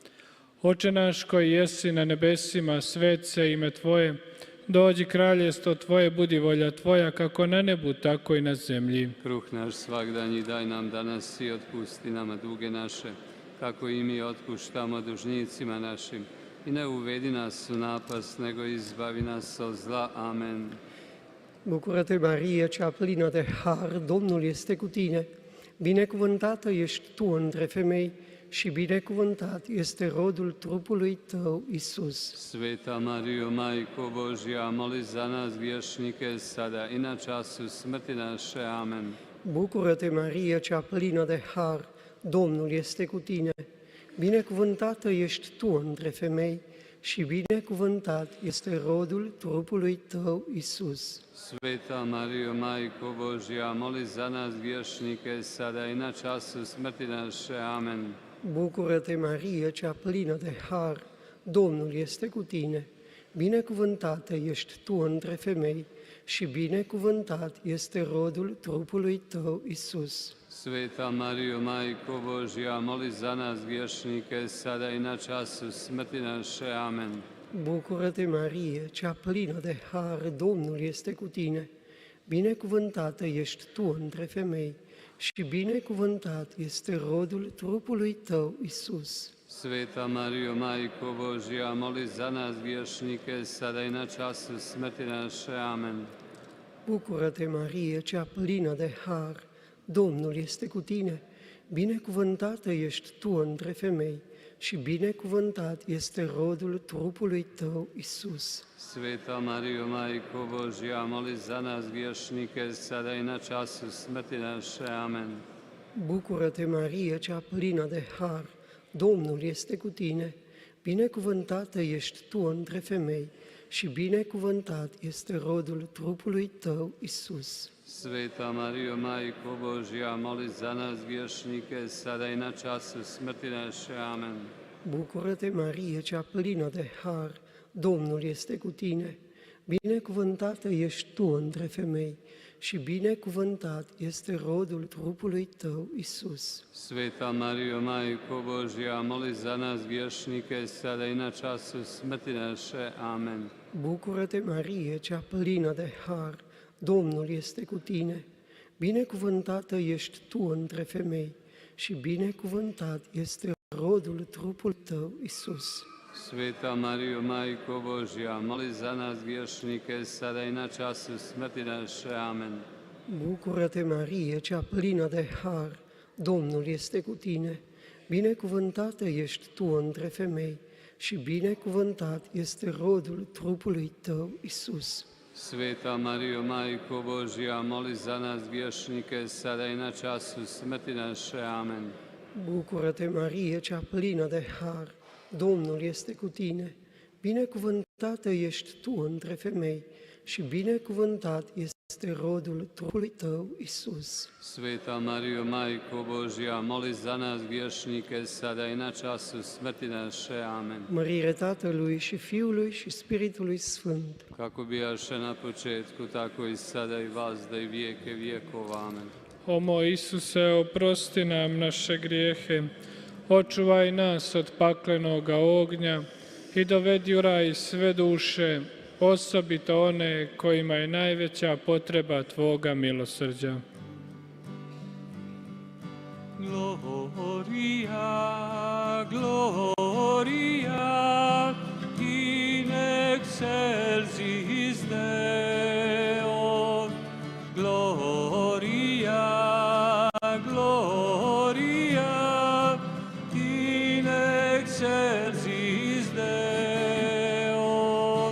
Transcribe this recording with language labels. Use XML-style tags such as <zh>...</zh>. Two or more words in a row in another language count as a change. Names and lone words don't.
<hr>Oče naš koji jesi na nebesima, svet se ime Tvoje, dođi kraljestvo Tvoje, budi volja Tvoja, kako na nebu, tako i na zemlji. Kruh naš svagdanji daj nam danas i otpusti nama duge naše, kako i mi otpuštamo dužnicima našim. I ne uvedi nas u napast, nego izbavi nas od zla. Amen.</hr> <ro>Bucură-te, Maria, cea plină de har, Domnul este cu tine. Binecuvântată ești tu între femei și binecuvântat este rodul trupului tău, Isus.</ro> <hr>Sveta Marijo, Majko Božja, moli za nas griješnike, sada i na času smrti naše. Amen.</hr> <ro>Bucură-te, Maria, cea plină de har, Domnul este cu tine. Binecuvântată ești tu între femei și binecuvântat este rodul trupului tău, Isus.</ro> <hr>Sveta Marijo, Majko Božja, moli za nas griješnike, sada i na času smrti naše. Amen.</hr> <ro>Bucură-te, Maria, cea plină de har, Domnul este cu tine. Binecuvântată ești tu între femei și binecuvântat este rodul trupului tău, Isus.</ro> <hr>Sveta Marijo, Majko Božja, moli za nas griješnike, sada i na času smrti naše. Amen.</hr> <ro>Bucură-te, Marie, cea plină de har, Domnul este cu tine. Binecuvântată ești tu între femei și binecuvântat este rodul trupului tău, Isus.</ro> <hr>Sveta Marijo, Majko Božja, moli za nas griješnike, sada i na času smrti naše. Amen.</hr> <ro>Bucură-te, Marie, cea plină de har, Domnul este cu tine. Binecuvântată ești tu între femei și binecuvântat este rodul trupului tău, Isus.</ro> <hr>Sveta Marijo, Majko Božja, moli za nas griješnike, sada i na času smrti naše. Amen.</hr> <ro>Bucură-te, Marie, cea plină de har, Domnul este cu tine. Binecuvântată ești tu între femei și binecuvântat este rodul trupului tău, Isus.</ro> <hr>Sveta Marijo, Majko Božja, moli za nas griješnike, sada i na času smrti naše. Amen.</hr> <ro>Bucură-te, Marie, cea plină de har, Domnul este cu tine. Binecuvântată ești tu între femei și binecuvântat este rodul trupului tău, Isus.</ro> <hr>Sveta Marijo, Majko Božja, moli za nas griješnike, sada i na času smrti naše. Amen.</hr> <ro>Bucură-te, Marie, cea plină de har, Domnul este cu tine. binecuvântată ești tu între femei și binecuvântat este rodul trupului tău, Isus.</ro> <hr>Sveta Marijo, Majko Božja, moli za nas griješnike, sada i na času smrti naše. Amen.</hr> <ro>Bucură-te, Marie, cea plină de har, Domnul este cu tine. Binecuvântată ești tu între femei și binecuvântat este rodul trupului tău, Isus.</ro> <hr>Sveta Marijo, Majko Božja, moli za nas griješnike, sada i na času smrti naše. Amen.</hr> <ro>Bucură-te, Marie, cea plină de har, Domnul este cu tine. Binecuvântată ești tu între femei și binecuvântat este rodul trupului tău, Isus.</ro> <hr>Sveta Marijo, Majko Božja, moli za nas griješnike, sada i na času smrti naše. Amen.</hr> <ro>Mărire Tatălui și Fiului și Spiritului Sfânt.</ro> <hr>Kako bijaše na početku, tako i sada i vazda i vijeke vijekov. Amen. O moj Isuse, oprosti nam naše grijehe, očuvaj nas od paklenoga ognja i dovedi u raj sve duše, osobito one kojima je najveća potreba Tvoga milosrđa.</hr> <la>Gloria, gloria, in excelsis Deo. Gloria, gloria, in excelsis Deo.</la>